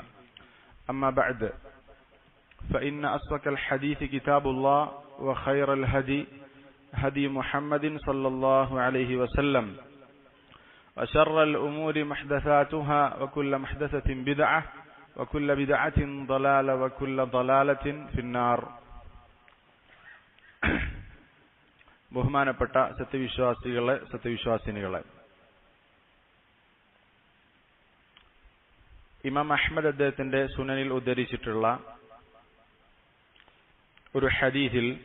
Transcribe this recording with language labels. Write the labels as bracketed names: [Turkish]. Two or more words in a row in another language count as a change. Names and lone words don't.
[Arabic] أما بعد فإن أصدق الحديث كتاب الله وخير الهدي هدي محمد صلى الله عليه وسلم وشر الأمور محدثاتها وكل محدثة بدعة وكل بدعة ضلالة وكل ضلالة في النار. [Malayalam] ബഹുമാനപ്പെട്ട സത്യവിശ്വാസിനികളെ, ഇമാം അഹ്മദ് അദ്ദേഹത്തിന്റെ സുനനിൽ ഉദ്ധരിച്ചിട്ടുള്ള ഒരു ഹദീസിൽ